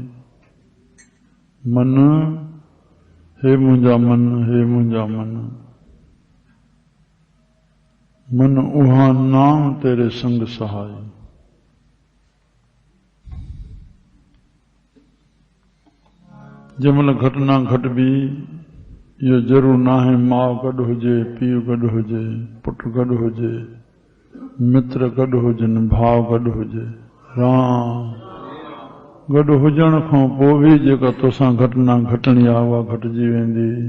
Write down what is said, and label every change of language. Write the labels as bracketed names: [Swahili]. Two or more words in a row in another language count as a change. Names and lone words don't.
[Sindhi] मन हे मुंहिंजा मन, हे मुंहिंजा मन। मन उहा नाम तेरे संग सहाय। जंहिंमहिल घटना घटबी इहो ज़रूर न आहे माउ गॾु हुजे, पीउ गॾु हुजे, पुटु गॾु हुजे, मित्र गॾु हुजनि, भाउ गॾु हुजे। राम गॾु हुजण खां पोइ बि जेका तोसां घटना घटणी आहे उहा घटिजी वेंदी।